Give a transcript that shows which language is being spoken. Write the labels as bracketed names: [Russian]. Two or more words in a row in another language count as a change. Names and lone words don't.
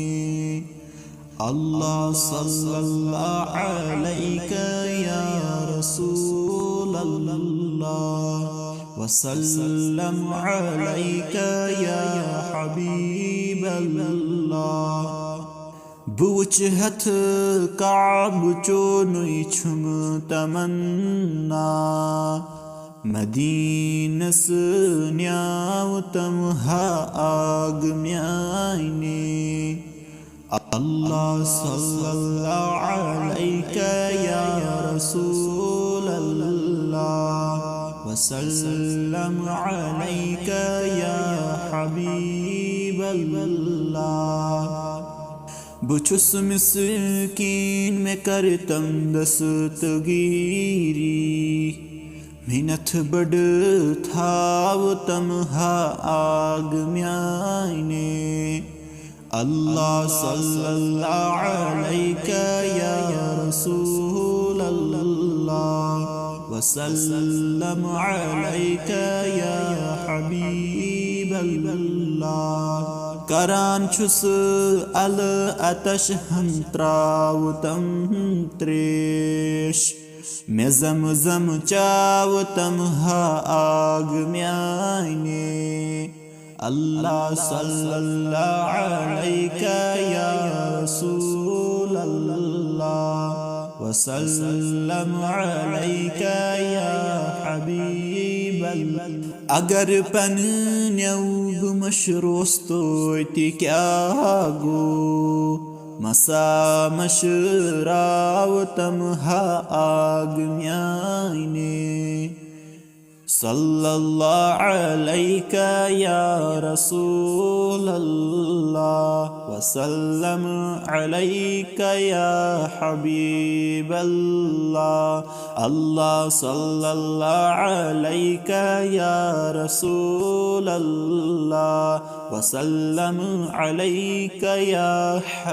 [Arabic] الله صلى الله عليك يا رسول الله وسلم عليك يا حبيب الله. [Kashmiri] बुच हथ काब चोनुई छुम तमन्ना, मदीनस न्याव तमहा आग म्याने। [Arabic] الله صلى الله عليك يا رسول الله وسلم عليك يا حبيب الله. [Kashmiri] बुछुस मिस्कीन में करतम दस्तगीरी, मिन्नत बड़ थाव तमहा आग म्याने। [Arabic] الله صلى الله عليك يا رسول الله وسلم عليك يا حبيب الله. [Kashmiri] करान छुस [Arabic] العطش [Kashmiri] हम त्राव तम त्रेश, मैं ज़म चाव तमहा आग म्याने। [Arabic] الله صلى الله عليك يا رسول الله وسلم عليك يا حبيب الله. [Kashmiri] अगर पन्न्यव मशरोस्तो क्या गो, मसा मशराव तमहा आग म्याने। [Arabic] صلى الله عليك يا رسول الله وسلم عليك يا حبيب الله. الله صلى الله عليك يا رسول الله وسلم عليك يا